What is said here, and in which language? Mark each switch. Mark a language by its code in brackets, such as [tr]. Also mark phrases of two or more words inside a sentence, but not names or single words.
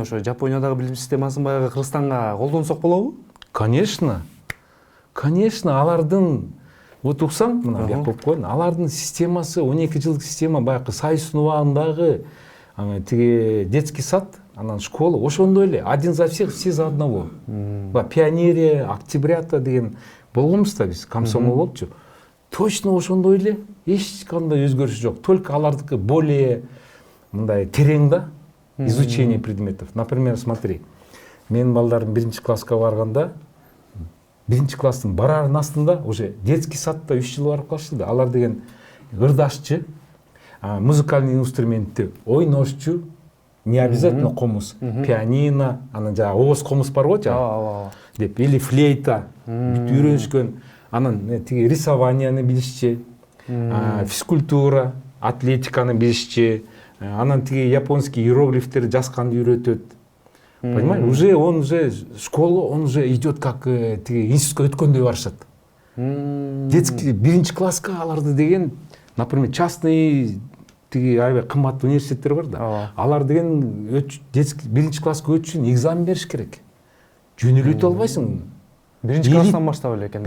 [ky] Ошо Жапониядагы билим системасын баягы Кыргызстанга колдонсок болобу? Конечно. Конечно, алардын вот уксаң, мына бияк коюп коеюн. Алардын системасы 12 жылдык система баягы Сайыстын убагындагы тиги [ru] детский сад, [ky] анан школа ошондой эле. [ru] Один за всех, все за одного. [ky] Пионерия, Октябрята деген болгонбуз да биз, комсомол болупчу. Точно ошондой эле. Эч кандай өзгөрүш жок. Только алардыкы более мындай терең да [ru] изучение предметов. Например, смотри, [ky] менин балдарым 1-класска барганда, 1-класстын бараардын астында уже [ru] детский садта [ky] 3 жыл барып калышты да. Алар деген ырдашчы, [ru] музыкальный инструментти [ky] ойношчу, [ru] не обязательно [ky] комуз, пианино, анан жана ооз комуз бар го жана. Деп, или флейта, бүт үйрөнүшкөн, анан тиги рисованияны билишчи, физкультура, атлетиканы билишчи, анан тиги [ru] японский иероглифтерди [ky] жазганды үйрөтөт. [ru] Понимаешь, уже он уже школа, он уже идет как [ky] тиги институтка өткөндөй барышат. Детский 1-класска аларды деген, например, частный тиги аябай кымбат университеттер бар да. Алар деген 1-класска өтүш үчүн экзамен бериш керек. Жөн эле өтө албайсың. 1-класстан баштап эле экен.